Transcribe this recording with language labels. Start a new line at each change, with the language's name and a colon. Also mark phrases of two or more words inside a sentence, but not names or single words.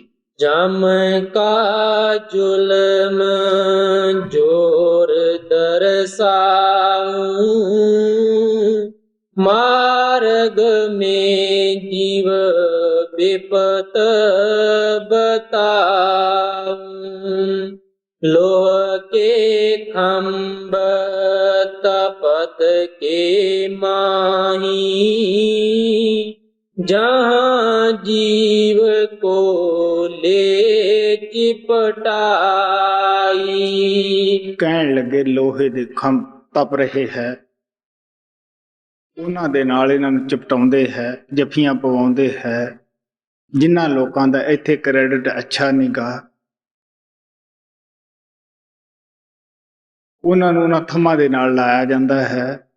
Braj: ਜਮ ਕਾ ਜ਼ੁਲਮ ਜੋਰ ਦਰਸਾਉ, ਮਾਰਗ ਮੇ ਜੀਵ ਬਿਪਤ ਬਤਾਉ, ਲੋਹ ਕੇ ਖੰਭ ਤਪਤ ਕੇ ਮਾਹੀ, जहाँ जीव को ले चिपटाई।
Punjabi: ਕਹਿਣ ਲੱਗੇ ਲੋਹੇ ਦੇ ਖੰਭ ਤਪ ਰਹੇ ਹੈ, ਉਹਨਾਂ ਦੇ ਨਾਲ ਇਹਨਾਂ ਨੂੰ ਚਿਪਟਾਉਂਦੇ ਹੈ, ਜੱਫੀਆਂ ਪਵਾਉਂਦੇ ਹੈ। ਜਿਨ੍ਹਾਂ ਲੋਕਾਂ ਦਾ ਇੱਥੇ ਕ੍ਰੈਡਿਟ ਅੱਛਾ ਨਹੀਂ ਗਾ, ਉਹਨਾਂ ਨੂੰ ਉਹਨਾਂ ਥੰਮਾਂ ਦੇ ਨਾਲ ਲਾਇਆ ਜਾਂਦਾ ਹੈ।